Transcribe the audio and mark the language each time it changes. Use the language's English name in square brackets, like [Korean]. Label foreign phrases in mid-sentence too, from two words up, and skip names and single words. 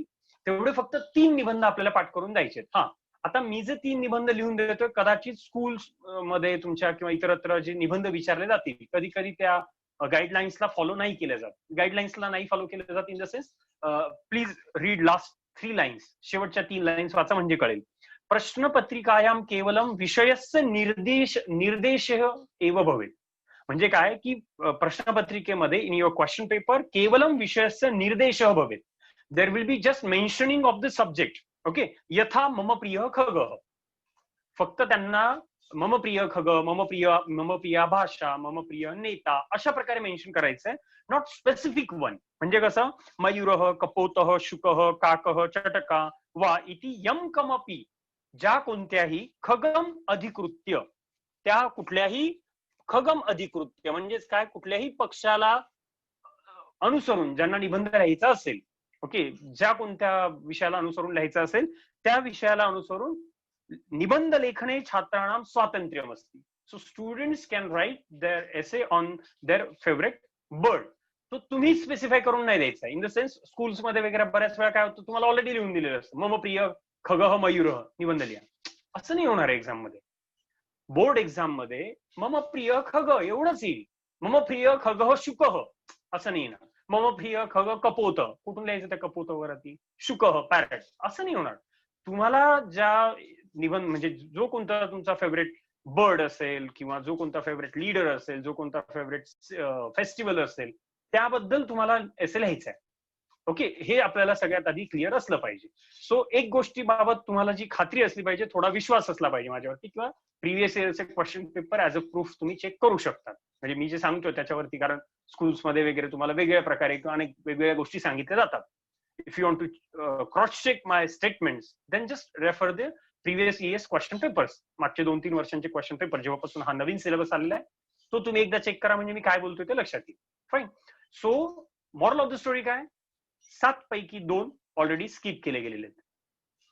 [Marathi] तेवढे फक्त 3 निबंध आपल्याला पाठ करून द्यायचे. हा, आता मी जे 3 निबंध लिहून देतोय, कदाचित स्कूल्स मध्ये तुमच्या किंवा इतरत्र जे निबंध विचारले जातील, कधी कधी त्या गाईडलाईन्सला फॉलो नाही केले जात. गाईडलाईन्सला नाही फॉलो केले जात [English] in the sense, please read last 3 lines, [Marathi] शेवटच्या 3 लाईन्स वाचा म्हणजे कळेल. [Sanskrit] प्रश्नपत्रिकायाम केवलम विषयस्य निर्देश एव भवेत. [Marathi] म्हणजे काय की प्रश्नपत्रिकेमध्ये [English] in your question paper [Sanskrit] केवलम विषयस्य निर्देश भवेत. [English] There will be just mentioning of the subject. ओके, [Sanskrit] यथा मम प्रिय खग, [Marathi] फक्त त्यांना [Sanskrit] मम प्रिय खग, मम प्रिय भाषा, मम प्रिय नेता [Marathi] अशा प्रकारे मेन्शन करायचंय, [English] not specific one. [Marathi] म्हणजे कसं, [Sanskrit] मयूरः, कपोतः, शुकः, काकः, चटका वा इति यम कमपि, [Marathi] ज्या कोणत्याही [Sanskrit] खगम अधिकृत्य, [Marathi] त्या कुठल्याही [Sanskrit] खगम अधिकृत्य [Marathi] म्हणजेच काय, कुठल्याही पक्षाला अनुसरून ज्यांना निबंध लिहायचा असेल, ओके, ज्या कोणत्या विषयाला अनुसरून लिहायचं असेल त्या विषयाला अनुसरून निबंध [Sanskrit] लेखने छात्राणाम स्वातंत्र्यम अस्ति. [English] So students can write their essay on their favourite bird. [Marathi] तो तुम्ही स्पेसिफाय करून नाही द्यायचा. [English] in the sense [Marathi] स्कूल्स मध्ये वगैरे बऱ्याच वेळा काय होतं, तुम्हाला ऑलरेडी लिहून दिलेलं असतं [Sanskrit] मम प्रिय खगः मयूरः, [Marathi] निबंध लिहा. असं नाही होणार एक्झाम मध्ये. बोर्ड एक्झाम मध्ये [Sanskrit] मम प्रिय खग [Marathi] एवढंच येईल. [Sanskrit] मम प्रिय खगः शुकः [Marathi] असं नाही येणार. [Sanskrit] मम प्रिय खग कपोत, [Marathi] कुठून लिहायचं त्या कपोत वरती? शुकः पॅरट, असं नाही होणार. तुम्हाला ज्या निबंध म्हणजे जो कोणता तुमचा [English] favourite bird [Marathi] असेल किंवा जो कोणता [English] favourite leader [Marathi] असेल, जो कोणता [English] favourite festival [Marathi] असेल, त्याबद्दल तुम्हाला एसे लिहायचं आहे. ओके, हे आपल्याला सगळ्यात आधी क्लिअर असलं पाहिजे. सो एक गोष्टीबाबत तुम्हाला जी खात्री असली पाहिजे, थोडा विश्वास असला पाहिजे माझ्यावरती, किंवा [English] previous year question paper as a proof [Marathi] तुम्ही चेक करू शकता. म्हणजे मी जे सांगतोय त्याच्यावरती, कारण स्कूल्समध्ये वगैरे तुम्हाला वेगवेगळ्या प्रकारे किंवा अनेक वेगवेगळ्या गोष्टी सांगितल्या जातात. [English] If you want to cross check my statements, then just refer the previous years question papers. [Marathi] मागचे 2-3 वर्षांचे [English] question paper, [Marathi] जेव्हापासून हा नवीन सिलेबस आलेला आहे, तो तुम्ही एकदा चेक करा, म्हणजे मी काय बोलतोय ते लक्षात येईल. फाईन. [English] so moral of the story [Marathi] काय, 7 पैकी 2 ऑलरेडी स्किप केले गेलेले आहेत.